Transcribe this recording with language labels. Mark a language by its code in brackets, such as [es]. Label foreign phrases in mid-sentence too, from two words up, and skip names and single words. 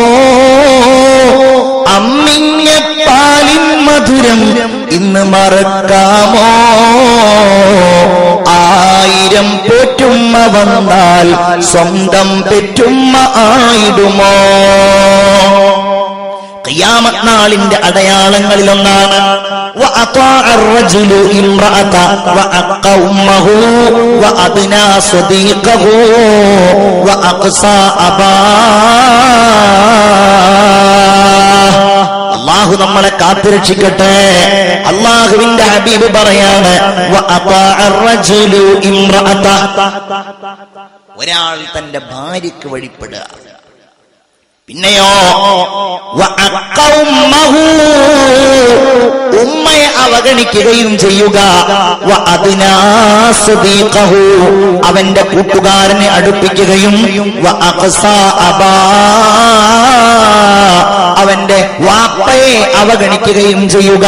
[ml] അമ്മിഞ്ഞ പാലിൻ മധുരം ഇന്ന് മറക്കാമോ? 1000 പോറ്റുമ്മ വന്നാൽ സ്വന്തം പെറ്റുമ്മ ആയിടുമോ? [ar] ഖിയാമത്ത് നാളിന്റെ അടയാളങ്ങളിലൊന്നാണ് وأطاع الرجل امرأته وأقى أمه وأدنى صديقه وأقصى أباه. [ml] അല്ലാഹു നമ്മളെ കാത്തുരക്ഷിക്കട്ടെ. അല്ലാഹുവിന്റെ ഹബീബ് പറയാണ് [ar] وأطاع الرجل امرأته. [ml] ഒരാൾ തന്റെ ഭാര്യയ്ക്ക് വഴിപ്പെടുക. പിന്നെയോ ഉമ്മയെ അവഗണിക്കുകയും ചെയ്യുക. അവന്റെ കൂട്ടുകാരനെ അടുപ്പിക്കുകയും അവന്റെ വാപ്പയെ അവഗണിക്കുകയും ചെയ്യുക.